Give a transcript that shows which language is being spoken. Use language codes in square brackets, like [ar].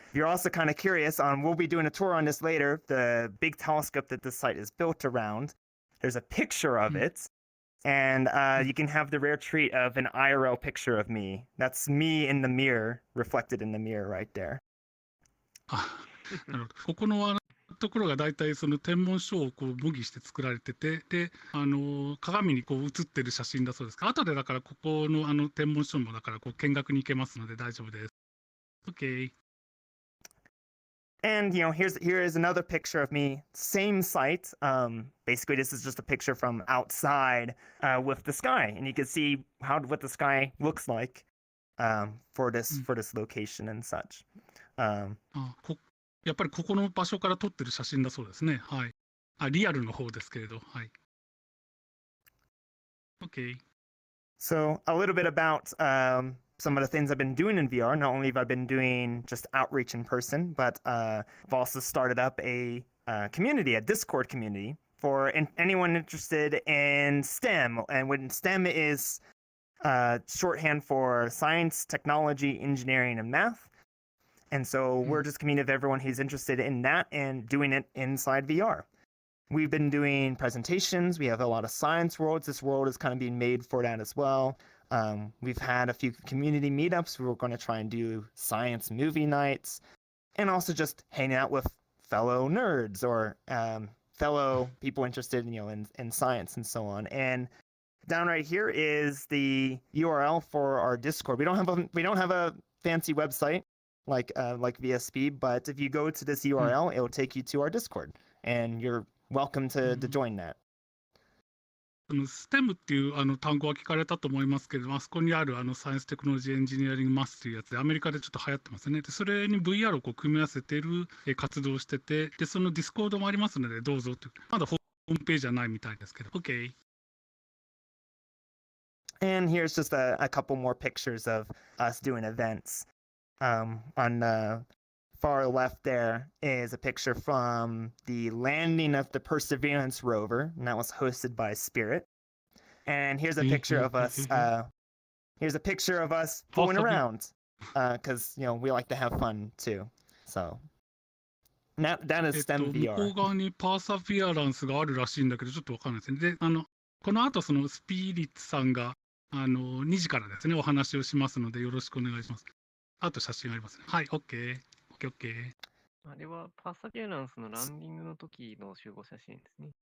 [en] If you're also kind of curious we'll be doing a tour on this later, the big telescope that this site is built around, there's a picture of it, and you can have the rare treat of an IRL picture of me. That's me in the mirror, reflected in the mirror right there. [ja] なるほど。ここのところが大体その天文書をこう模擬して作られてて、で、鏡にこう映ってる写真だそうですか。後でだからここの天文書もだからこう見学に行けますので大丈夫です。 [en] OK。 And here is another picture of me, same site. Basically, this is just a picture from outside with the sky, and you can see what the sky looks like for this location and such. [ja] やっぱりここの場所から撮ってる写真だそうですね。はい。リアルの方ですけれど。はい。 [en] OK。 So, a little bit about some of the things I've been doing in VR. Not only have I been doing just outreach in person, but I've also started up a community, a Discord community, for anyone interested in STEM. And when STEM is shorthand for science, technology, engineering, and math. And so we're just a community of everyone who's interested in that and doing it inside VR. We've been doing presentations. We have a lot of science worlds. This world is kind of being made for that as well. We've had a few community meetups. We were going to try and do science movie nights, and also just hanging out with fellow nerds or fellow people interested, in science and so on. And down right here is the URL for our Discord. We don't have a fancy website like VSP, but if you go to this URL, it will take you to our Discord, and you're welcome to join that. [ja] STEM っていう単語は聞かれたと思いますけれども、あそこにあるサイエンステクノロジーエンジニアリングマスというやつで、アメリカでちょっと流行ってますね。で、それに VR をこう組み合わせている活動をしてて、で、そのディスコードもありますので、どうぞという。まだホームページじゃないみたいですけど。 [en] OK。 And here's just a couple more pictures of us doing events. On the far left there is a picture from the landing of the Perseverance rover, and that was hosted by Spirit. And here's a picture of us. Here's a picture of us fooling around, because we like to have fun too. So that is STEM [ja] 向こ [en] VR. [ja] う側にパーサフィアランスがあるらしいんだけど、ちょっとわかんないですね。で、この後、そのスピリッツさんが、2時からですね、お話をしますので、よろしくお願いします。あと写真ありますね。はい、OK。OK。あれはパーサビアランスのランディングの時の集合写真ですね。